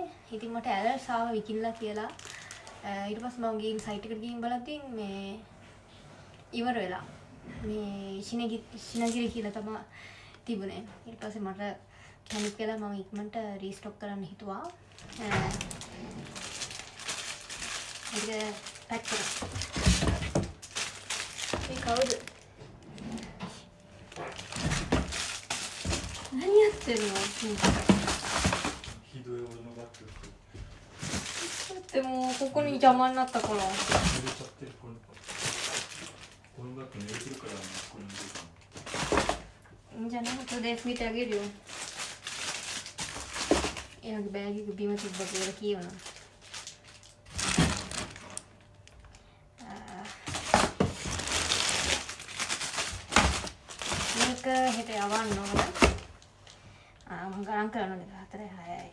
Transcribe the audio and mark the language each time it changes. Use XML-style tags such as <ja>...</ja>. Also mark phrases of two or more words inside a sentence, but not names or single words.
<si>ඉතින් මට ඇලර්ට්ස් ආවා විකින්නලා කියලා. ඊට පස්සේ මම ගිහින් සයිට් එකට ගිහින් බලද්දී මේ ඉවර වෙලා මේ ශිනගිරි කියලා තමයි තිබුණේ. ඊට පස්සේ මට පැනික් වෙලා මම ඉක්මනට රීස්ටොක් කරන්න හිතුවා. ඒක පැක් කරා. මේ කවුද?</si> <ja>何やってるの？ひどい俺のバッグでもここに邪魔になったから。濡れちゃってるこのバッグ濡れてるからねここに入れたの。いいんじゃない？後で拭いてあげるよ。</ja> <si>ඊළඟ බෑග් එක බිම තිබ්බ කියලා කියවනවා. මේක හෙට යවන්න ඕන. මම ගණන් කරනවා 4 6යි.</si>